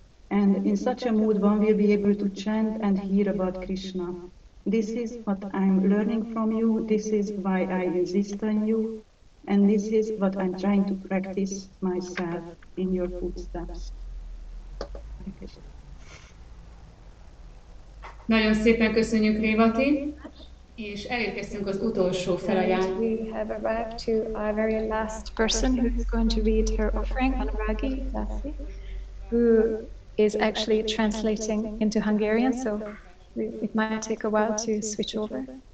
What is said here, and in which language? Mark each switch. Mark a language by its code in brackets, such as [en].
[en] And in such a mood, one will be able to chant and hear about Krishna. This is what I'm learning from you. This is why I insist on you. And this is what I'm trying to practice myself in your footsteps. [hu] Nagyon szépen köszönjük, Révati, és elérkeztünk az utolsó felajánlásra. [en] We have arrived to our very last person who is going to read her offering, Anuragi Dasi, who is actually translating into Hungarian, so it might take a while to switch over.